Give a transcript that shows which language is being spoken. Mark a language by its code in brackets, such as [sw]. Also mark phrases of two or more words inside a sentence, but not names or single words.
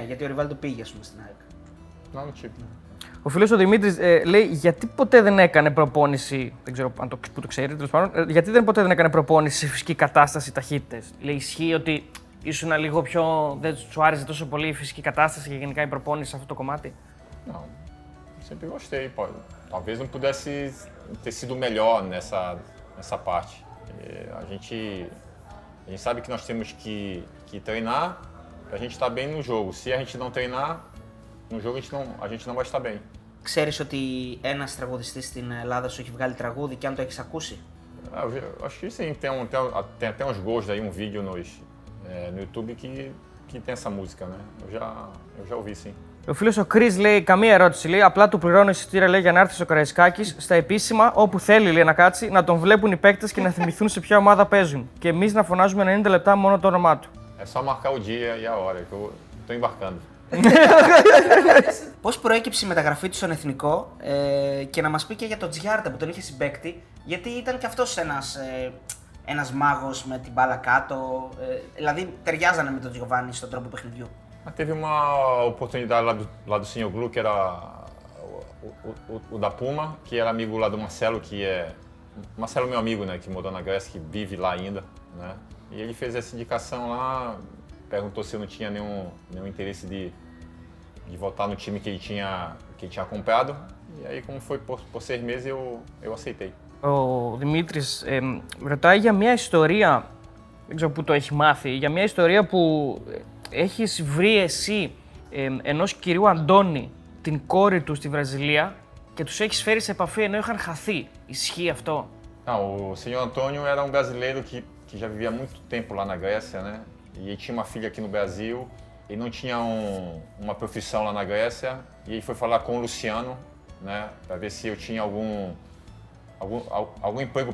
[el] Γιατί ο Ριβάλντο πήγε, ας πούμε, στην ΑΕΚ. Ο φίλος ο Δημήτρης λέει, γιατί ποτέ δεν έκανε προπόνηση, δεν ξέρω αν το ξέρει, τέλος πάντων, γιατί ποτέ δεν έκανε προπόνηση σε φυσική κατάσταση ταχύτητες? Λέει, ισχύει ότι ήσουν λίγο πιο, δεν σου άρεσε τόσο πολύ η φυσική κατάσταση και γενικά η προπόνηση σε αυτό το κομμάτι? [pt] Não, sempre gostei. Talvez não pudesse ter sido melhor nessa parte. A gente sabe que nós temos que treinar para a gente estar bem no jogo. Se a gente não treinar, no jogo a gente não vai estar bem. [el] Ξέρεις ότι ένας τραγουδιστής στην Ελλάδα σου έχει βγάλει τραγούδι και αν το έχεις ακούσει? [pt] Acho que sim, tem até uns gols aí, um vídeo no YouTube que tem essa música, né? Eu já ouvi sim. [el] Ο φίλος ο Chris λέει, καμία ερώτηση, λέει, απλά του πληρώνω εισιτήρια λέει, για να έρθει στο Καραϊσκάκης, στα επίσημα, όπου θέλει λέει, να κάτσει, να τον βλέπουν οι παίκτες και να θυμηθούν σε ποια ομάδα παίζουν. Και εμείς να φωνάζουμε 90 λεπτά μόνο το όνομά του. [pt] É só marcar o dia e a hora, que eu tô embarcando. [el] Πώς προέκυψε η μεταγραφή του στον Εθνικό και να μας πει και για τον Τζιάρτα που τον είχε συμπαίκτη, γιατί ήταν και αυτός ένας μάγος με την μπάλα κάτω, δηλαδή ταιριάζανε με τον Τζιοβάνι στον τρόπο παιχνιδιού. [pt] Teve uma oportunidade lá do Senhor Glu, que era o da Puma, que era amigo lá do Marcelo, que é... Marcelo é meu amigo, né, que morou na Grécia, que vive lá ainda, né? E ele fez essa indicação lá, perguntou se eu não tinha nenhum interesse de voltar no time que ele tinha comprado. E aí, como foi por 6 meses, eu aceitei. [el] Ο Δημήτρης ρωτάει για μια ιστορία, δεν ξέρω πού το έχει μάθει, για μια ιστορία που έχεις βρει εσύ ενός κυρίου Αντώνη την κόρη του στη Βραζιλία και τους έχεις φέρει σε επαφή ενώ είχαν χαθεί. Ισχύει αυτό? [pt] O senhor Antônio era um brasileiro que já vivia muito tempo lá na Grécia, né? E ele tinha uma filha aqui no Brasil, ele não tinha uma profissão lá na Grécia, e ele foi falar com o Luciano, né? Para ver se eu tinha algum emprego para ele.